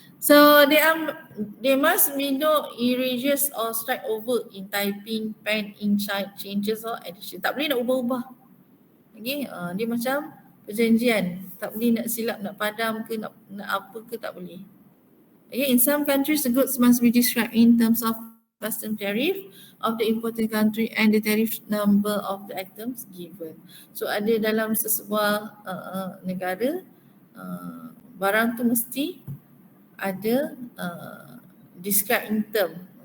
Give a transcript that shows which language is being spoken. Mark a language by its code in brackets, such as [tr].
[en] So they must be no erasures or strike over in typing, pen, ink, changes or addition. [ms] Tak boleh nak ubah-ubah. Okay, dia macam perjanjian. Tak boleh nak silap, nak padam ke, nak apa ke, tak boleh. [en] Okay, in some countries, the goods must be described in terms of custom tariff of the importing country and the tariff number of the items given. [ms] So ada dalam sesebuah negara, barang tu mesti ada [en] describe in term.